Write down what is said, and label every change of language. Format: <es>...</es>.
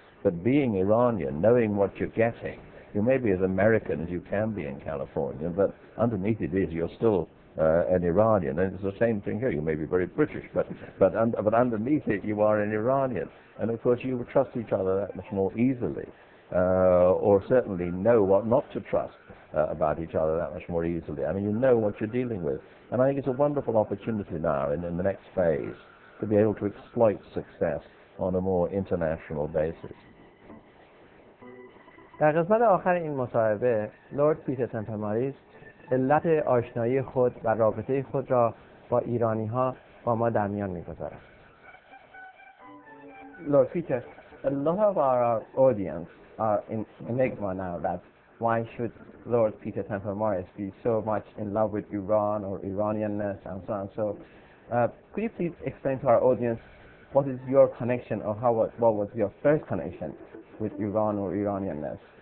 <en>But being Iranian, knowing what you're getting, you may be as American as you can be in California, but underneath it is you're still an Iranian, and it's the same thing here. You may be very British, but underneath it you are an Iranian, and of course you would trust each other that much more easily, or certainly know what not to trust about each other that much more easily. I mean, you know what you're dealing with, and I think it's a wonderful opportunity now in the next phase to be able to exploit success on a more international basis.</en> <fa>در قسمت آخر این مصاحبه لورد پیتر تمپرماریز علت آشنایی خود و رابطه خود را با ایرانی ها با ما در میان می‌گذارد.</fa> <en>Lord Peter, a lot of our audience are in enigma now that why should Lord Peter Temple-Morris be so much in love with Iran or Iranianness and so on. So could you please explain to our audience what is your connection, or what was your first connection with Iran or Iranianness?</en>